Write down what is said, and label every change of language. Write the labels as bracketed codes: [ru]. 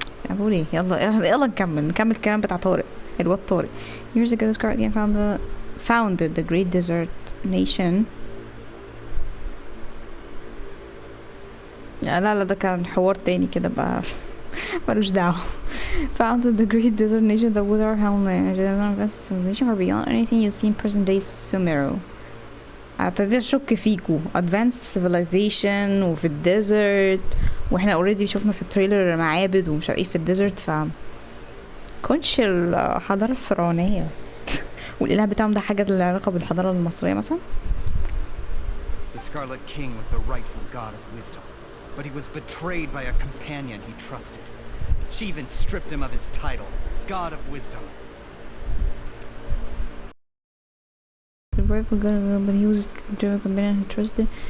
[ar] اقول ايه؟ يلا نكمل الكلام بتاع طارق الواد طارق. [en] Years ago the Scarlet King founded the great desert nation. [ar] لا ده كان حوار تاني كده بقى. ملوش دعوة. [en] Founded the great desert nation that was our homeland. Advanced civilization far beyond anything you see in present day Sumeru. [ar] ابتديت اشك فيكو [en] advanced civilization [ar] وفي الديزرت، واحنا اوريدي شفنا في التريلر معابد ومش عارف ايه في الديزرت، ف كونش الحضارة الفرعونية والاله بتاعهم ده حاجة لها علاقة بالحضارة المصرية مثلا. [en] The Scarlet King was the rightful god of wisdom, but he was betrayed by a companion he trusted. She even stripped him of his title, God of Wisdom. The rightful god of wisdom, but he was a companion he trusted.